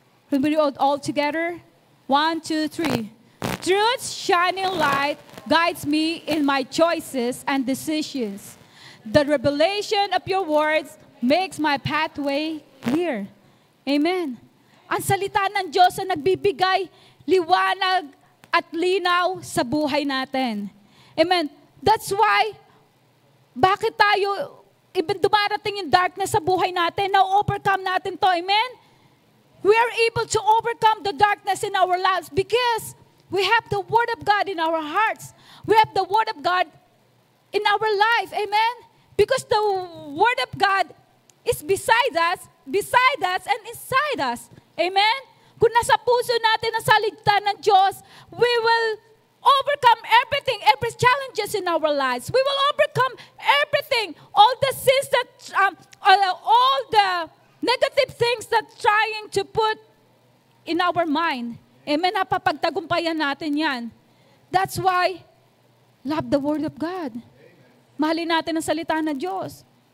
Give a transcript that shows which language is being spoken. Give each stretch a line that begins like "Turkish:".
English: Can we read all together? 1, 2, 3. Truth's shining light guides me in my choices and decisions. The revelation of your words makes my pathway clear. Amen.
Filipino: Ang salita ng Diyos na nagbibigay liwanag at linaw sa buhay natin.
English: Amen. That's why,
Filipino: bakit tayo, even dumarating yung darkness sa buhay natin, na-overcome natin to. Amen?
English: We are able to overcome the darkness in our lives because we have the Word of God in our hearts. We have the Word of God in our life. Amen? Because the Word of God is beside us, and inside us. Amen?
Filipino: Kung nasa puso natin ang salita ng Diyos,
English: we will overcome everything, every challenges in our lives. We will overcome everything, all the sins that, all the negative things that trying to put in our mind. Amen?
Filipino: Napapagtagumpayan natin yan.
English: That's why, love the Word of God.
Filipino: Mahalin natin ang salita ng Diyos.